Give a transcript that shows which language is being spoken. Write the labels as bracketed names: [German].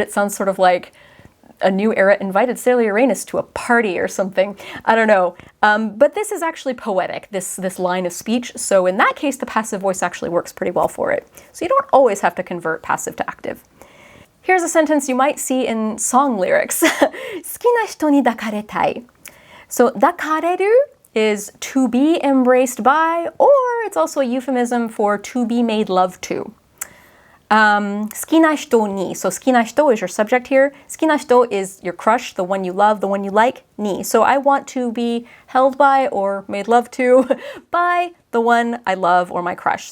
[English] It sounds sort of like a new era invited Sailor Uranus to a party or something. I don't know. But this is actually poetic, this line of speech. So in that case, the passive voice actually works pretty well for it. So you don't always have to convert passive to active. Here's a sentence you might see in song lyrics. [Japanese] 好きな人に抱かれたい. [English] So 抱かれる is to be embraced by, or it's also a euphemism for to be made love to. [Japanese] 好きな人に. [English] So 好きな人 is your subject here. 好きな人 is your crush, the one you love, the one you like. [Japanese] に. [English] So I want to be held by or made love to by the one I love or my crush.